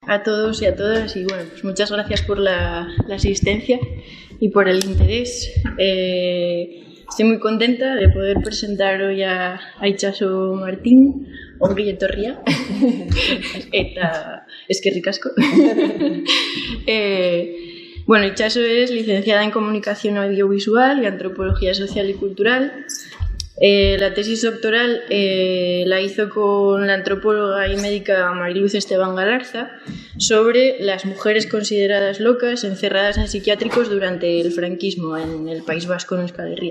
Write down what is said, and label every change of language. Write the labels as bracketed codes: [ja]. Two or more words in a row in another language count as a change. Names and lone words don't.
[es] a todos y a todas y bueno, pues muchas gracias por la asistencia y por el interés. Estoy muy contenta de poder presentar hoy a Itxaso Martín, [eu] ongi etorria, eta eskerrik asko. [es] Bueno, Itxaso es licenciada en Comunicación Audiovisual y Antropología Social y Cultural. La tesis doctoral la hizo con la antropóloga y médica Mariluz Esteban Galarza sobre las mujeres consideradas locas encerradas en psiquiátricos durante el franquismo en el País Vasco, en Euskal Herria.